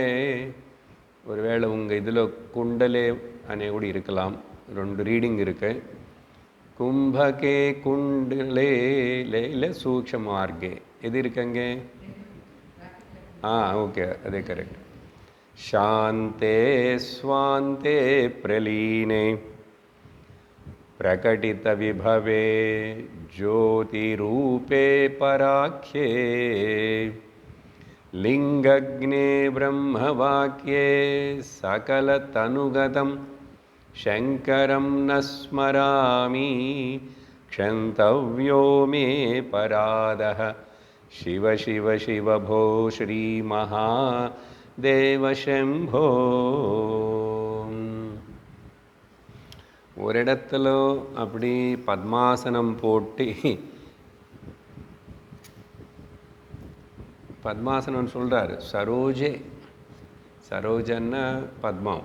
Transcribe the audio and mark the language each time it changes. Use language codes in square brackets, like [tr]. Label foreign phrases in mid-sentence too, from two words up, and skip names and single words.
[ta] ஒருவேளை உங்கள் இதில் குண்டலே அனே கூட இருக்கலாம். 2 ரீடிங் இருக்கு. [sa] कुम्भके कुण्डले ले सूक्ष्म मार्गे [ta] எது இருக்குங்க? ஓகே, அதே கரெக்ட். [sa] शान्ते स्वान्ते प्रलीने प्रकटितविभवे ज्योतिरूपे पराख्ये लिङ्गग्ने ब्रह्मवाक्ये सकलतनुगतं शङ्करं न स्मरामि क्षन्तव्यो मे परादः शिव शिव शिव भो श्रीमहादेव शम्भो. [ta] ஒரு இடத்துல அப்படி பத்மாசனம் போட்டு பத்மாசனம் சொல்கிறாரு. சரோஜன்னா பத்மம்.